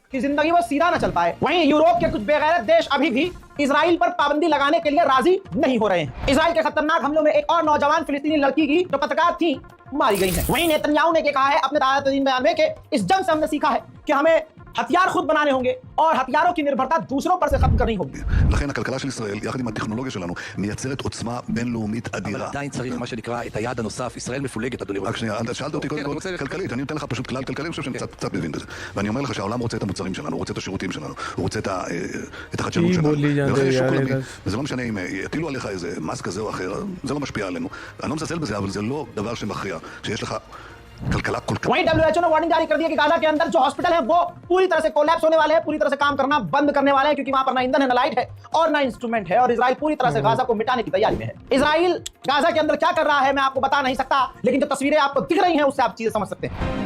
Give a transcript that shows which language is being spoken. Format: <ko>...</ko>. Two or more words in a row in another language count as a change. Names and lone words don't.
<hi>कि जिंदगी वो सीधा ना चल पाए। वहीं यूरोप के कुछ बेगैरत देश अभी भी इजराइल पर पाबंदी लगाने के लिए राजी नहीं हो रहे हैं। इजराइल के खतरनाक हमलों में एक और नौजवान फिलिस्तीनी लड़की की जो पत्रकार थी मारी गई है। वहीं नेतन्याहू ने कहा है अपने ताज़ा बयान में कि इस जंग से हमने सीखा है कि हमें हथियार खुद बनाने होंगे और हथियारों की निर्भरता दूसरों पर से खत्म करनी होगी।</hi> <he>לכן הכלכלה של ישראל, יחד עם הטכנולוגיה שלנו, מייצרת עוצמה בינלאומית אדירה. אבל עדיין צריך מה שנקרא את היעד הנוסף, ישראל מפולגת, אדוני. רק שנייה, שאלת אותי קודם כל כלכלית, אני נותן לך פשוט כלל כלכלי, אני חושב שאני קצת מבין בזה. ואני אומר לך שהעולם רוצה את המוצרים שלנו, הוא רוצה את השירותים שלנו, הוא רוצה את החדשנות שלנו. ולכן יש שוק עולמי, וזה לא משנה אם יטילו עליך איזה מס כזה או אחר, זה לא משפיע עלינו. אני לא מזלזל בזה, אבל זה לא דבר שמכריע. שיש לך कलकला कुलकला।</he> <hi>वहीं WHO ने वार्निंग जारी कर दिया कि गाजा के अंदर जो हॉस्पिटल है वो पूरी तरह से कोलैप्स होने वाले हैं, पूरी तरह से काम करना बंद करने वाले हैं, क्योंकि वहां पर ना ईंधन है, ना लाइट है और ना इंस्ट्रूमेंट है, और इजराइल पूरी तरह से गाजा को मिटाने की तैयारी में है। इजराइल गाजा के अंदर क्या कर रहा है मैं आपको बता नहीं सकता, लेकिन जो तस्वीरें आपको दिख रही हैं उससे आप चीजें समझ सकते हैं।</hi>